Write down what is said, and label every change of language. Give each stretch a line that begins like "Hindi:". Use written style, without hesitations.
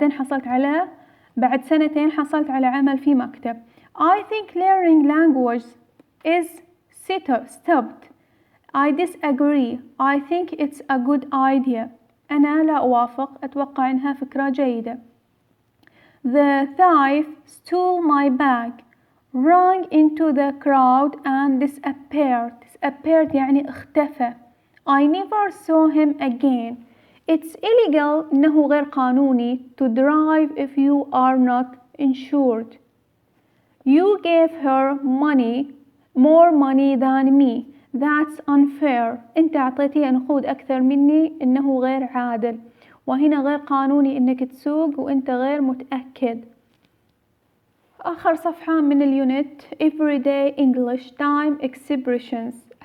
Arabic: بعدين بعد 2 حصلت على عمل في مكتب.
English: I think learning language is stupid. I disagree. I think it's a good idea.
Arabic: أنا لا أوافق، أتوقع إنها فكرة جيدة.
English: The thief stole my bag, ran into the crowd and disappeared
Arabic: يعني اختفى.
English: I never saw him again. It's illegal
Arabic: إنه غير قانوني
English: to drive if you are not insured. You gave her more money than me. That's unfair.
Arabic: أنت أعطيتيها نقود أكثر مني، إنه غير عادل. وهنا غير قانوني إنك تسوق وأنت غير متأكد. آخر صفحة من اليونت
English: Everyday English Time Expressions.